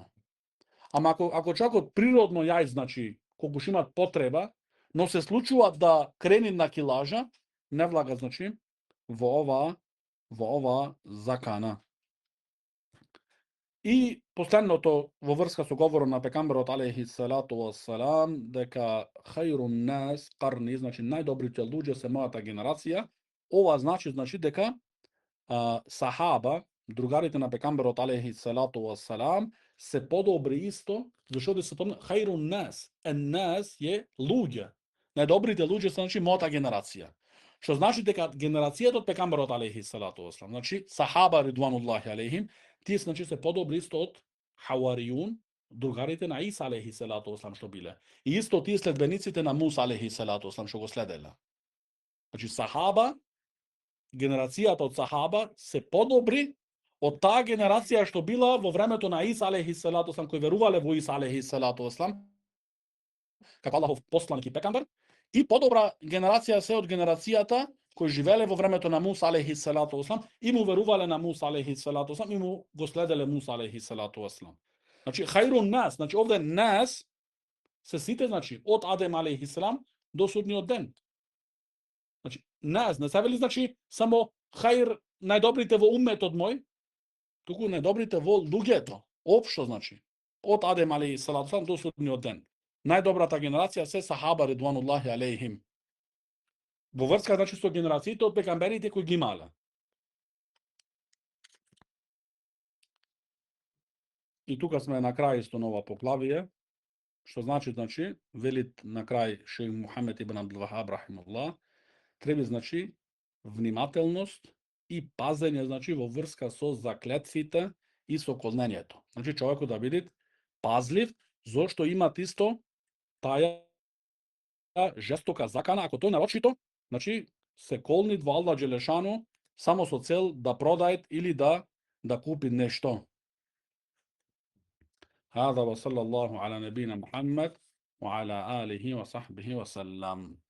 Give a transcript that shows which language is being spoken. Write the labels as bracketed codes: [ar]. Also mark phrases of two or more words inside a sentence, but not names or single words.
[mk] Ама ако човекот природно јај, значи колку што имат потреба, но се случува да крени на килажа, не влага значи во оваа закана. И последното во врска со говорот на пекамберот [ar] عليه الصلاة والسلام [mk] дека [ar] خير الناس قرني, [mk] значи најдобрите луѓе се мојата генерација. Ова значи дека сахаба, другарите на пекамберот [ar] عليه الصلاة والسلام [mk] се подобри исто, зашто се помне [ar] خير الناس, [mk] нас е луѓе. Најдобрите луѓе се значи мојата генерација. Што значи дека генерацијата од пекамберот [ar] عليه الصلاة والسلام, [mk] значи сахаба [ar] رضوان الله عليهم, [mk] тие значи се подобри исто од хаваријун, другарите на Иса [ar] عليه الصلاة والسلام [mk] што биле. И исто тие следбениците на Муса [ar] عليه الصلاة والسلام [mk] што го следеле. Значи сахаба, генерацијата од сахаба се подобри од таа генерација што била во времето на Иса [ar] عليه الصلاة والسلام, [mk] кои верувале во Иса [ar] عليه الصلاة والسلام, [mk] како Аллахов посланик и пекамбер, и подобра генерација се од генерацијата кои живеле во времето на Муса [ar] عليه الصلاة والسلام [mk] и му верувале на Муса [ar] عليه الصلاة والسلام [mk] и му го следеле Муса [ar] عليه الصلاة والسلام. [mk] Значи [ar] خير الناس, [mk] значи овде нас се сите, значи од Адем алейхи салам до судниот ден. Значи нас не се вели значи само хајр најдобрите во умметот мој, туку најдобрите во луѓето, општо значи од Адем [ar] عليه الصلاة والسلام [mk] до судниот ден. Најдобрата генерација се сахаба [ar] رضوان الله عليهم. [mk] Во врска значи со генерациите од пекамберите кои ги имале. И тука сме на крај исто нова поглавие, што значи велит на крај шејх Мухамед ибн Абдул Вахаб рахимуллах, треба значи внимателност и пазење значи во врска со заклетвите и со колнењето. Значи човекот да биде пазлив, зошто имат исто таа жестока закана, ако тој нарочито, значи се колнит во Аллах Джелешану само со цел да продајат или да купи нешто. [ar] هذا وصلى الله على نبينا محمد وعلى آله وصحبه وسلم.